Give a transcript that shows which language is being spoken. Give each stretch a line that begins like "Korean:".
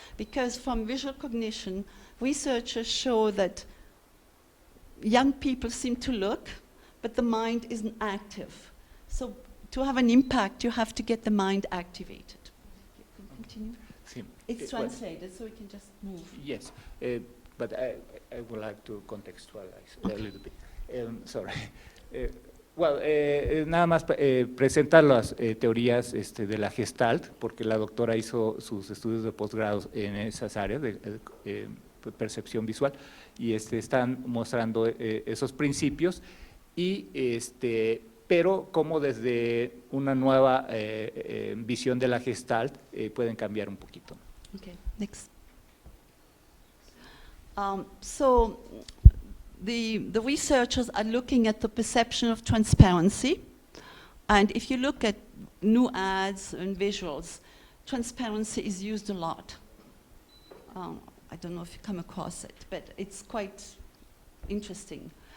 English: Because from visual cognition, researchers show that young people seem to look, but the mind isn't active. So to have an impact, you have to get the mind activated. Continue.
Spanish: Sí.
English: It's translated, so we can just move. Yes, but I would like to contextualize a little bit. Sorry.
Spanish: Nada más presentar las teorías de la Gestalt, porque la doctora hizo sus estudios de posgrado en esas áreas de percepción visual, y están mostrando esos principios, y pero como desde una nueva visión de la Gestalt pueden cambiar un poquito.
English: Okay, next. So the researchers are looking at the perception of transparency, and if you look at new ads and visuals, transparency is used a lot. I don't know if you come across it, but it's quite interesting.